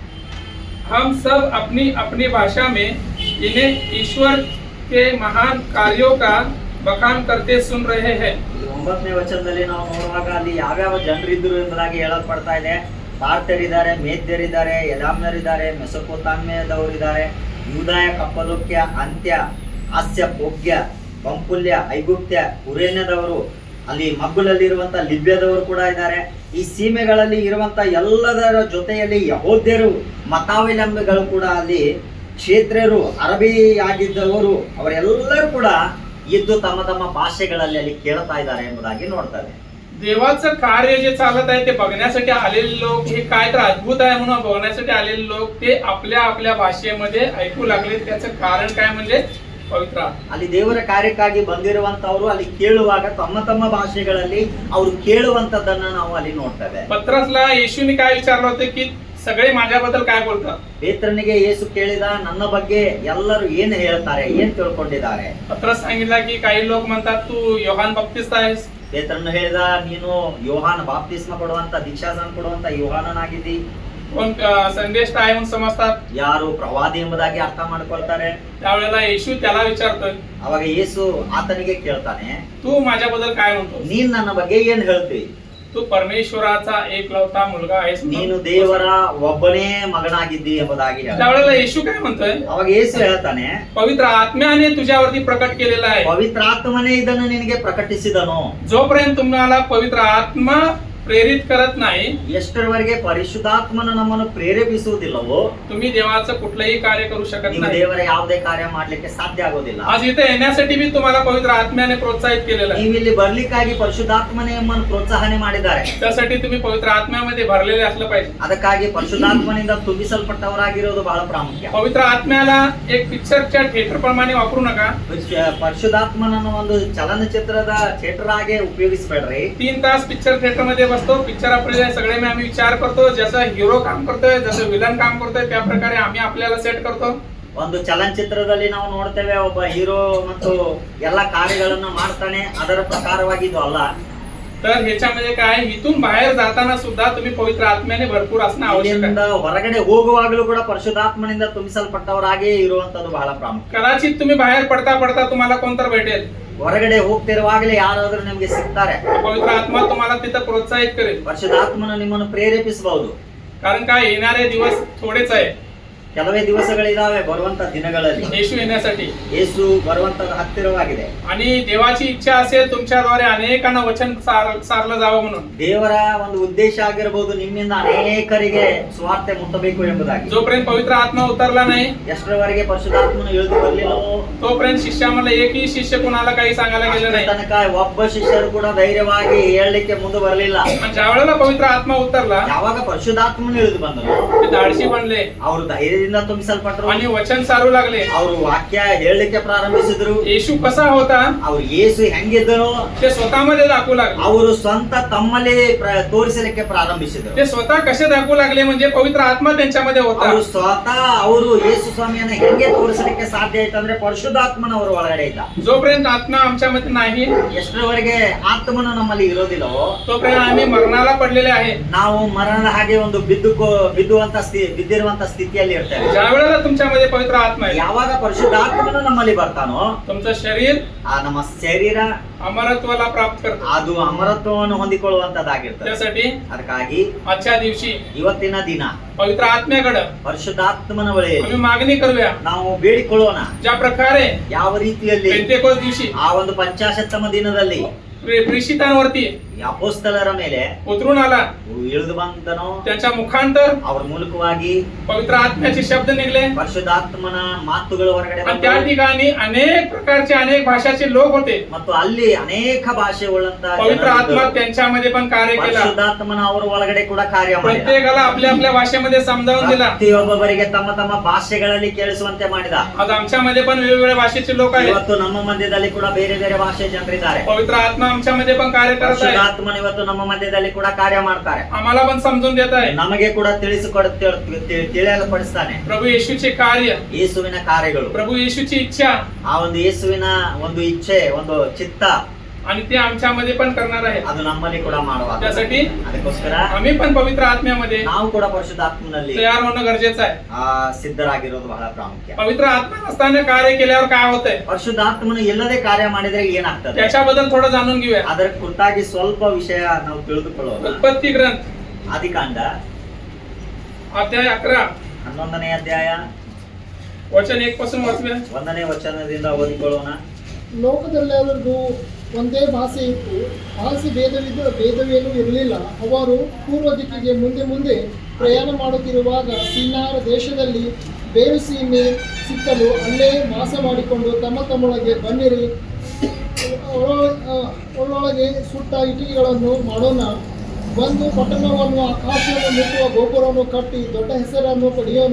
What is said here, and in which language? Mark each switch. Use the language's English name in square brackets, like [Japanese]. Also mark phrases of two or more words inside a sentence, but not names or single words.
[Hindi] हम सब अपनी अपनी भाषा में इन्हें ईश्वर के महान कार्यों का बखान करते सुन रहे हैं. [Kannada] 9ನೇ ವಚನದಲ್ಲಿ ನಾವು ನೋಡುವಾಗ ಅಲ್ಲಿ ಯಾವ್ಯಾವ ಜನರಿದ್ರು ಎಂಬುದಾಗಿ ಹೇಳಲ್ಪಡ್ತಾ ಇದೆ. ಪಾರ್ಥರಿದ್ದಾರೆ, ಮೇದ್ಯರಿದ್ದಾರೆ, ಎಲಾಮ್ಯರಿದ್ದಾರೆ, ಮೆಸೊಪೊತಾಮಿಯಾದವರಿದ್ದಾರೆ, ಯೂದಾಯ, ಕಪ್ಪದೋಕ್ಯ, ಅಂತ್ಯ, ಹಾಸ್ಯ, ಭೋಗ್ಯ, ಪಂಪುಲ್ಯ, ಐಗುಪ್ತ್ಯ, ಕುರೇನ್ಯದವರು, ಅಲ್ಲಿ ಮಗ್ಗುಲಲ್ಲಿರುವಂತ ಲಿಬ್ಯದವರು ಕೂಡ ಇದ್ದಾರೆ. ಈ ಸೀಮೆಗಳಲ್ಲಿ ಇರುವಂತ ಎಲ್ಲದರ ಜೊತೆಯಲ್ಲಿ ಯಹೂದ್ಯರು, ಮತಾವಲಂಬಿಗಳು ಕೂಡ ಅಲ್ಲಿ ಕ್ಷೇತ್ರರು, ಅರಬಿ ಆಗಿದ್ದವರು ಅವರೆಲ್ಲರೂ ಕೂಡ ಇದ್ದು ತಮ್ಮ ತಮ್ಮ ಭಾಷೆಗಳಲ್ಲಿ ಅಲ್ಲಿ ಕೇಳ್ತಾ ಇದ್ದಾರೆ ಎಂಬುದಾಗಿ ನೋಡ್ತಾರೆ. [Marathi] देवाचं कार्य जे चालत आहे ते बघण्यासाठी आलेले लोक, हे काय तर अद्भुत आहे म्हणून बघण्यासाठी आलेले लोक ते आपल्या आपल्या भाषेमध्ये ऐकू लागले. त्याचं कारण काय म्हणजे पवित्र आत्मा. [Kannada] ಅಲ್ಲಿ ದೇವರ ಕಾರ್ಯಕ್ಕಾಗಿ ಬಂದಿರುವಂತವರು ಅಲ್ಲಿ ಕೇಳುವಾಗ ತಮ್ಮ ತಮ್ಮ ಭಾಷೆಗಳಲ್ಲಿ ಅವರು ಕೇಳುವಂತದ್ದನ್ನ ನಾವು ಅಲ್ಲಿ ನೋಡ್ತೇವೆ. [Marathi] पत्रसला येशूने काय विचारलं होतं की सगळे माझ्याबद्दल काय बोलतात? [Kannada] ಪೇತ್ರನಿಗೆ ಯೇಸು ಕೇಳಿದ, ನನ್ನ ಬಗ್ಗೆ ಎಲ್ಲರೂ ಏನು ಹೇಳ್ತಾರೆ, ಏನ್ ತಿಳ್ಕೊಂಡಿದ್ದಾರೆ? [Marathi] पत्रस सांगितलं की काही लोक म्हणतात तू योहान बप्तिस्त आहेस. [Kannada] ಪೇತ್ರನು ಹೇಳಿದ, ನೀನು ಯೋಹಾನ ಬಾಪ್ತಿಸ್ಮ ಕೊಡುವಂತ, ದೀಕ್ಷಾಸ್ನಾನ ಕೊಡುವಂತ ಯೋಹಾನನಾಗಿದ್ದಿ. [Marathi] कोण संदेष्ट आहे म्हणून समजतात. [Kannada] ಯಾರು ಪ್ರವಾದಿ ಎಂಬುದಾಗಿ ಅರ್ಥ ಮಾಡ್ಕೊಳ್ತಾರೆ. [Marathi] त्यावेळेला येशू त्याला विचारतोय, [Kannada] ಅವಾಗ ಯೇಸು ಆತನಿಗೆ ಕೇಳ್ತಾನೆ, [Marathi] तू माझ्याबद्दल काय म्हणतो? [Kannada] ನೀನ್ ನನ್ನ ಬಗ್ಗೆ ಏನ್ ಹೇಳ್ತಿ? [Marathi] तू परमेश्वराचा एकलौता मुलगा आहेस. [Kannada] ನೀನು ದೇವರ ಒಬ್ಬನೇ ಮಗನಾಗಿದ್ದಿ ಎಂಬುದಾಗಿ ಹೇಳ್ತಾನೆ. [Marathi] त्यावेळेला येशू काय म्हणतोय? [Kannada] ಅವಾಗ ಯೇಸು ಹೇಳ್ತಾನೆ, [Marathi] पवित्र आत्म्याने तुझ्यावरती प्रकट केलेला आहे. [Kannada] ಪವಿತ್ರಾತ್ಮನೇ ಇದನ್ನು ನಿನಗೆ ಪ್ರಕಟಿಸಿದನು. [Marathi] जोपर्यंत तुम्हाला पवित्र आत्मा प्रेरित करत नाही, [Kannada] ಎಷ್ಟರವರೆಗೆ ಪರಿಶುದ್ಧಾತ್ಮನು ನಮ್ಮನ್ನು ಪ್ರೇರೇಪಿಸುವುದಿಲ್ಲವೋ [Marathi] तुम्ही देवाचं कुठलंही कार्य करू शकत [Kannada] ನೀವು [Marathi] नाही. [Kannada] ದೇವರ ಯಾವುದೇ ಕಾರ್ಯ ಮಾಡ್ಲಿಕ್ಕೆ ಸಾಧ್ಯ ಆಗೋದಿಲ್ಲ. [Marathi] आज इथे येण्यासाठी मी तुम्हाला पवित्र आत्म्याने प्रोत्साहित केलेलं आहे. [Kannada] ನೀವು ಇಲ್ಲಿ ಬರ್ಲಿಕ್ಕಾಗಿ ಪರಿಶುದ್ಧಾತ್ಮನೇ ನಮ್ಮನ್ನು ಪ್ರೋತ್ಸಾಹನೆ ಮಾಡಿದ್ದಾರೆ. [Marathi] त्यासाठी तुम्ही पवित्र आत्म्यामध्ये भरलेले असलं पाहिजे. [Kannada] ಅದಕ್ಕಾಗಿ ಪರಿಶುದ್ಧಾತ್ಮನಿಂದ ತುಂಬಿಸಲ್ಪಟ್ಟವರಾಗಿರೋದು ಬಹಳ ಪ್ರಾಮುಖ್ಯ. [Marathi] पवित्र आत्म्याला एक पिक्चरच्या थिएटर प्रमाणे वापरू नका. [Kannada] ಪರಿಶುದ್ಧಾತ್ಮನನ್ನು ಒಂದು ಚಲನಚಿತ್ರದ ಥಿಯೇಟರ್ ಆಗಿ ಉಪಯೋಗಿಸಬೇಡ್ರಿ. [Marathi] 3 तास [English] picture theater [Marathi] मध्ये बसतो, पिक्चर आपल्याला सगळे में आम्ही विचार करतो, जसं हिरो काम करतोय, जसं विलन काम करतोय, त्या प्रकारे आम्ही आपल्याला सेट करतो. [Kannada] ಒಂದು ಚಲನಚಿತ್ರದಲ್ಲಿ ನಾವು ನೋಡ್ತೇವೆ, ಒಬ್ಬ ಹೀರೋ ಮತ್ತು ಎಲ್ಲ ಕಾರ್ಯಗಳನ್ನ ಮಾಡ್ತಾನೆ, ಅದರ ಪ್ರಕಾರವಾಗಿ ಇದು ಅಲ್ಲ. [Marathi] तर ह्याच्यामध्ये काय, इथून बाहेर जाताना सुद्धा तुम्ही पवित्र आत्म्याने भरपूर असणं आवश्यक [Kannada] ಇಲ್ಲಿಂದ [Marathi] आहे. [Kannada] ಹೊರಗಡೆ ಹೋಗುವಾಗಲೂ ಕೂಡ ಪರಿಶುದ್ಧಾತ್ಮನಿಂದ ತುಂಬಿಸಲ್ಪಟ್ಟವರಾಗಿ ಇರುವಂತದ್ದು ಬಹಳ ಪ್ರಾಮುಖ್ಯ. [Marathi] कदाचित तुम्ही बाहेर पडता पडता तुम्हाला कोणतर भेटेल. [Kannada] ಹೊರಗಡೆ ಹೋಗ್ತಿರುವಾಗಲೇ ಯಾರಾದ್ರೂ ನಿಮ್ಗೆ ಸಿಗ್ತಾರೆ. [Marathi] पवित्र आत्मा तुम्हाला तिथं प्रोत्साहित करेल. [Kannada] ಪರಿಶುದ್ಧಾತ್ಮನು ನಿಮ್ಮನ್ನು ಪ್ರೇರೇಪಿಸಬಹುದು. [Marathi] कारण काय, येणारे दिवस थोडेच आहे [Kannada] ಕೆಲವೇ ದಿವಸಗಳಿದಾವೆ ಬರುವಂತ ದಿನಗಳಲ್ಲಿ. [Marathi] येशू येण्यासाठी. [Kannada] ಯೇಸು ಬರುವಂತದ್ದು ಹತ್ತಿರವಾಗಿದೆ. [Marathi] आणि देवाची इच्छा असेल तुमच्याद्वारे अनेकांना वचन सारलं जावं म्हणून. [Kannada] ದೇವರ ಒಂದು ಉದ್ದೇಶ ಆಗಿರಬಹುದು, ನಿಮ್ಮಿಂದ ಅನೇಕರಿಗೆ ಸುವಾರ್ತೆ ಮುಟ್ಟಬೇಕು ಎಂಬುದಾಗಿ. [Marathi] जोपर्यंत पवित्र आत्मा उतरला नाही, [Kannada] ಎಷ್ಟರವರೆಗೆ ಪರಿಶುದ್ಧಾತ್ಮನು ಇಳಿದು ಬರಲಿಲ್ಲವೋ [Marathi] तोपर्यंत शिष्यामधला एकही शिष्य कोणाला काही सांगायला गेलं [Kannada] ಅಷ್ಟರ [Marathi] नाही. [Kannada] ತನಕ ಒಬ್ಬ ಶಿಷ್ಯರು ಕೂಡ ಧೈರ್ಯವಾಗಿ ಹೇಳಲಿಕ್ಕೆ ಮುಂದೆ ಬರಲಿಲ್ಲ. [Marathi] पण ज्या वेळेला पवित्र आत्मा उतरला, [Kannada] ಯಾವಾಗ ಪರಿಶುದ್ಧಾತ್ಮನು ಇಳಿದು ಬಂದರು, [Marathi] ते धाडशी बनले. [Kannada] ಅವರು ಧೈರ್ಯ ಶಕ್ತಿಯಿಂದ ತುಂಬಿಸಲ್ಪಟ್ರು. [Marathi] आणि वचन सारू लागले. [Kannada] ಅವರು ವಾಕ್ಯ ಹೇಳಲಿಕ್ಕೆ ಪ್ರಾರಂಭಿಸಿದ್ರು. [Marathi] येशू कसा होता [Kannada] ಅವ್ರು ಯೇಸು ಹೆಂಗಿದ್ದರು [Marathi] ते स्वतःमध्ये दाखवू लागले. [Kannada] ಅವರು ಸ್ವಂತ ತಮ್ಮಲ್ಲಿ ತೋರಿಸಲಿಕ್ಕೆ ಪ್ರಾರಂಭಿಸಿದರು. [Marathi] ते स्वतः कसे दाखवू लागले म्हणजे पवित्र आत्मा त्यांच्यामध्ये होता. [Kannada] ಅವರು ಸ್ವತಃ ಅವರು ಯೇಸು ಸ್ವಾಮಿಯನ್ನ ಹೆಂಗೆ ತೋರಿಸಲಿಕ್ಕೆ ಸಾಧ್ಯ ಆಯ್ತು ಅಂದ್ರೆ ಪರಿಶುದ್ಧಾತ್ಮನ ಅವರ ಒಳಗಡೆ ಇದ್ದ. [Marathi] जोपर्यंत आत्मा आमच्यामध्ये नाही [Kannada] ಎಷ್ಟರವರೆಗೆ ಆತ್ಮನು ನಮ್ಮಲ್ಲಿ ಇರೋದಿಲ್ಲವೋ [Marathi] तोपर्यंत आम्ही मरणाला पडलेले आहे. [Kannada] ನಾವು ಮರಣದ ಹಾಗೆ ಒಂದು ಬಿದ್ದಿರುವಂತ ಸ್ಥಿತಿಯಲ್ಲಿ ಇರ್ತೇವೆ. [Marathi] ज्या वेळेला तुमच्यामध्ये पवित्र आत्मा आहे, [Kannada] ಯಾವಾಗ ಪರಿಶುದ್ಧಾತ್ಮನು ನಮ್ಮಲ್ಲಿ ಬರ್ತಾನೋ [Marathi] तुमचं शरीर [Kannada] ಆ ನಮ್ಮ ಶರೀರ [Marathi] अमरत्वाला प्राप्त करतो. [Kannada] ಅದು ಅಮರತ್ವವನ್ನು ಹೊಂದಿಕೊಳ್ಳುವಂತದ್ದಾಗಿರ್ತದೆ. [Marathi] त्यासाठी [Kannada] ಅದಕ್ಕಾಗಿ [Marathi] आजच्या दिवशी [Kannada] ಇವತ್ತಿನ ದಿನ [Marathi] पवित्र आत्म्याकडे [Kannada] ಪರಿಶುದ್ಧಾತ್ಮನ ಬಳಿ [Marathi] आम्ही मागणी करूया. [Kannada] ನಾವು ಬೇಡಿಕೊಳ್ಳೋಣ. [Marathi] ज्या प्रकारे [Kannada] ಯಾವ ರೀತಿಯಲ್ಲಿ [Marathi] पेंतेकोस्त दिवशी [Kannada] ಆ ಒಂದು ಪಂಚಾಶತ್ತಮ ದಿನದಲ್ಲಿ [Marathi] प्रेषितांवरती [Kannada] ಈ ಅಪೊಸ್ತಲರ ಮೇಲೆ [Marathi] उतरून आला, [Kannada] ಇಳಿದು ಬಂದನೋ [Marathi] त्यांच्या मुखांतर [Kannada] ಅವ್ರ ಮೂಲಕವಾಗಿ [Marathi] पवित्र आत्म्याचे शब्द निघले [Kannada] ಪರಿಶುದ್ಧಾತ್ಮನ ಮಾತುಗಳು ಹೊರಗಡೆ [Marathi] आणि त्या [Kannada] ಬಂದವು. [Marathi] ठिकाणी अनेक प्रकारचे अनेक भाषाचे लोक होते. [Kannada] ಮತ್ತು ಅಲ್ಲಿ ಅನೇಕ ಭಾಷೆ ಉಳ್ಳಂತ [Marathi] पवित्र आत्मा त्यांच्यामध्ये पण कार्य केला. [Kannada] ಪರಿಶುದ್ಧಾತ್ಮನ ಅವರ ಒಳಗಡೆ ಕೂಡ ಕಾರ್ಯ ಮಾಡಿದ. [Marathi] प्रत्येकाला आपल्या आपल्या भाषेमध्ये समजावून दिला. [Kannada] ಪ್ರತಿಯೊಬ್ಬರಿಗೆ ತಮ್ಮ ತಮ್ಮ ಭಾಷೆಗಳಲ್ಲಿ ಕೇಳಿಸುವಂತೆ ಮಾಡಿದ. [Marathi] आज आमच्यामध्ये पण वेगवेगळ्या भाषेचे लोक आहेत. [Kannada] ಇವತ್ತು ನಮ್ಮ ಮಧ್ಯದಲ್ಲಿ ಕೂಡ ಬೇರೆ ಬೇರೆ ಭಾಷೆ ಜನರಿದ್ದಾರೆ. [Marathi] पवित्र आत्मा आमच्यामध्ये पण कार्य करत आहे. [Kannada] ಪರಿಶುದ್ಧಾತ್ಮನ ಇವತ್ತು ನಮ್ಮ ಮಧ್ಯದಲ್ಲಿ ಕೂಡ ಕಾರ್ಯ ಮಾಡ್ತಾರೆ. [Marathi] आम्हाला पण समजून देत आहे. [Kannada] ನಮಗೆ ಕೂಡ ತಿಳಿಯಲು ಪಡಿಸ್ತಾನೆ. [Marathi] प्रभू येशूचे कार्य, [Kannada] ಯೇಸುವಿನ ಕಾರ್ಯಗಳು, [Marathi] प्रभू येशूची इच्छा [Kannada] ಆ ಒಂದು ಯೇಸುವಿನ ಒಂದು ಇಚ್ಛೆ, ಒಂದು ಚಿತ್ತ [Marathi] आणि ते आमच्यामध्ये पण करणार आहे. [Kannada] ಅದು ನಮ್ಮಲ್ಲಿ ಕೂಡ ಮಾಡುವ. [Marathi] त्यासाठी [Kannada] ಅದಕ್ಕೋಸ್ಕರ [Marathi] आम्ही पण पवित्र आत्म्यामध्ये [Kannada] ನಾವು ಕೂಡ ಪರಿಶುದ್ಧಾತ್ಮನಲ್ಲಿ [Marathi] तयार होणं गरजेचं आहे. [Kannada] ಸಿದ್ಧರಾಗಿರೋದು ಬಹಳ ಪ್ರಾಮುಖ್ಯ. [Marathi] पवित्र आत्मा नसताना कार्य केल्यावर काय होतंय [Kannada] ಪರಿಶುದ್ಧಾತ್ಮನು ಎಲ್ಲದೇ ಕಾರ್ಯ ಮಾಡಿದ್ರೆ ಏನಾಗ್ತದೆ [Marathi] त्याच्याबद्दल थोडं जाणून घेऊया. [Kannada] ಅದರ ಕುರಿತಾಗಿ ಸ್ವಲ್ಪ ವಿಷಯ ನಾವು ತಿಳಿದುಕೊಳ್ಳೋಣ. [Marathi] उत्पत्ती ग्रंथ [Kannada] ಆದಿಕಾಂಡ [Marathi] अध्याय 11 [Kannada] 11ನೇ ಅಧ್ಯಾಯ [Marathi] वचन 1 पासून वाचूया. [Kannada] 1ನೇ ವಚನದಿಂದ ಓದಿಕೊಳ್ಳೋಣ. ಲೋಕದಲ್ಲೆಲ್ಲರಿಗೂ ಒಂದೇ ಭಾಷೆ ಇತ್ತು, ಭಾಷೆ ಭೇದವೇನೂ ಇರಲಿಲ್ಲ. ಅವರು ಪೂರ್ವ ದಿಕ್ಕಿಗೆ ಮುಂದೆ ಮುಂದೆ ಪ್ರಯಾಣ ಮಾಡುತ್ತಿರುವಾಗ ಸಿನಾರ್ ದೇಶದಲ್ಲಿ ಬೇರು ಸೀಮೆ ಸಿಕ್ಕಲು ಅಲ್ಲೇ ವಾಸ ಮಾಡಿಕೊಂಡು ತಮ್ಮೊಳಗೆ ಬನ್ನಿರಿ, ಒಳೊಳಗೆ ಸುಟ್ಟ ಇಟ್ಟಿಗೆಗಳನ್ನು ಮಾಡೋಣ, ಒಂದು ಪಟ್ಟಣವನ್ನು ಆಕಾಶವನ್ನು ಮುಟ್ಟುವ ಗೋಪುರವನ್ನು ಕಟ್ಟಿ ದೊಡ್ಡ ಹೆಸರನ್ನು ಪಡೆಯೋಣ.